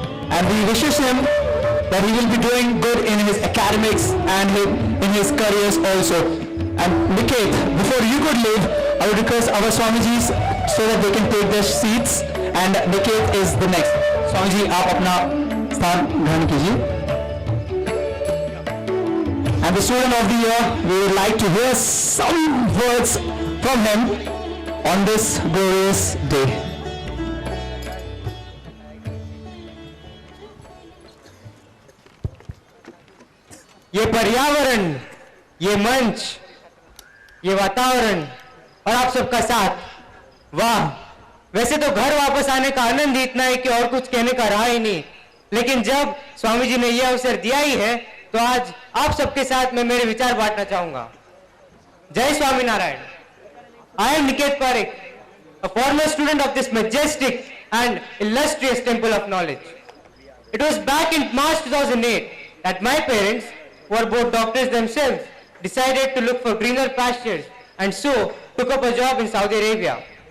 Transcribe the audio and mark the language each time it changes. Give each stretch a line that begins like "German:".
English: And we wishes him that he will be doing good in his academics and in his careers also. And Niket, before you could leave, I would request our Swamijis so that they can take their seats. and Niket is the next.
Hindi: Swami ji आप अपना स्थान ग्रहण कीजिए.
English: And the student of the year, we would like to hear some words from him on this glorious day.
Hindi: ये पर्यावरण, ये मंच, ये वातावरण और आप सबका साथ, वाह! वैसे तो घर वापस आने का आनंद ही इतना है कि और कुछ कहने का रहा ही नहीं, लेकिन जब स्वामी जी ने यह अवसर दिया ही है तो आज आप सबके साथ मैं मेरे विचार बांटना चाहूंगा. जय Swami Narayan.
English: I am Niket Parekh, a former student of this majestic and illustrious temple of knowledge. It was back in March 2008 that my parents, who are both doctors themselves, decided to look for greener pastures and so took up a job in Saudi Arabia.